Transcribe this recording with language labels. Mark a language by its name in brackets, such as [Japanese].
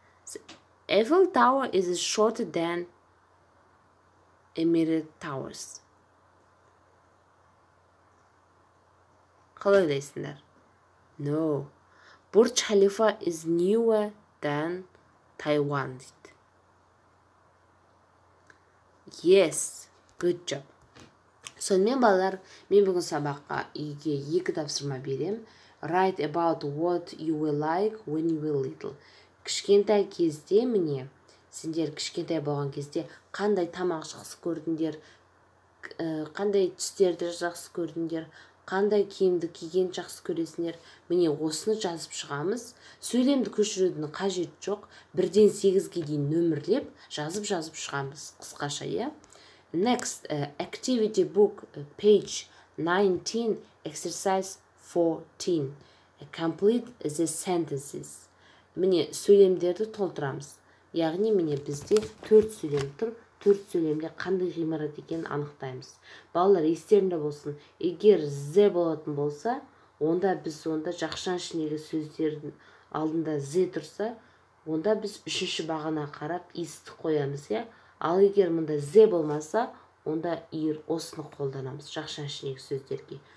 [English] The Eiffel Tower is shorter than Emirate Towers. [Kazakh] Қалай ойлайсыңдар? No. [English] Burj Khalifa is newer than Taiwan [Kazakh] дейді. [English] Yes, good job. [Kazakh] Сонымен балалар, мен бүгін сабаққа үйге 2 тапсырма берем. [English] Write about what you will like when you were little. [Kazakh] Кішкентай кезде, міне, сендер кішкентай болған кезде қандай тамақ жақсы көрдіңдер, қандай түстерді жақсы көрдіңдер, қандай киімді киген жақсы көресіңдер. Міне, осыны жазып шығамыз. Сөйлемді көшірудің қажет жоқ. 1-ден 8-ге дейін нөмірлеп, жазып шығамыз қысқаша, Next, [English] activity book, page 19, exercise 14. Complete the sentences. [Kazakh] Міне, сөйлемдерді толтырамыз. Яғни, міне, бізде 4 сөйлем тұр. 4 сөйлемде қандай ғимарат екенін анықтаймыз. Балалар, естерінде болсын, егер Z болатын болса, онда біз жақшан ішіндегі сөздердің алдында Z тұрса, онда біз 3-ші бағана қарап isті қоямыз, Ал егер мұнда Z болмаса, онда осыны қолданамыз жақшан ішіндегі сөздерге.